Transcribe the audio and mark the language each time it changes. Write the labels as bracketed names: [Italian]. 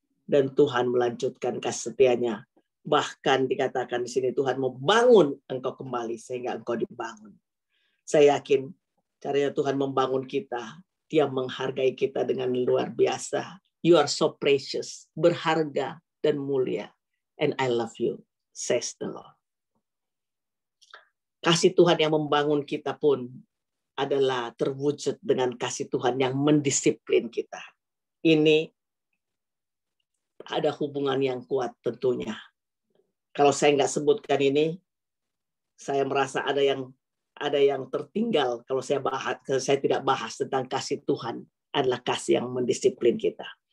[Indonesian] Dan Tuhan melanjutkan kasih setianya. Bahkan dikatakan di sini Tuhan mau bangun engkau kembali sehingga engkau dibangun. Saya yakin caranya Tuhan membangun kita. Dia menghargai kita dengan luar biasa. [English] You are so precious, [Indonesian] berharga dan mulia. [English] And I love you, says the Lord. [Indonesian] Kasih Tuhan yang membangun kita pun adalah terwujud dengan kasih Tuhan yang mendisiplin kita. Ini ada hubungan yang kuat tentunya. Kalau saya nggak sebutkan ini, saya merasa ada yang tertinggal kalau saya tidak bahas tentang kasih Tuhan adalah kasih yang mendisiplin kita.